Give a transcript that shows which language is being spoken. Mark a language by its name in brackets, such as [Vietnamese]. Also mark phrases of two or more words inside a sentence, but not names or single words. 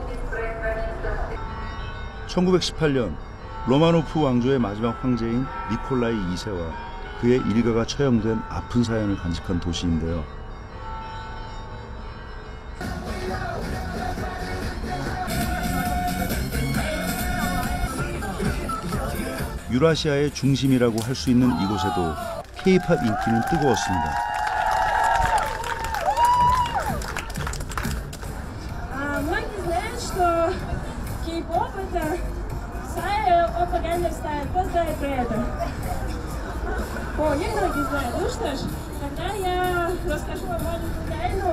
[Korean] 1918년 로마노프 왕조의 마지막 황제인 니콜라이 2세와 그의 일가가 처형된 아픈 사연을 간직한 도시인데요. 유라시아의 중심이라고 할 수 있는 이곳에도 K-팝 인기는 뜨거웠습니다. [Russian] Многие знают, что K-pop это стая пропагандных стайл. Кто знает про это? О, немногие знают. Ну что ж, тогда я расскажу вам маленькую тайну.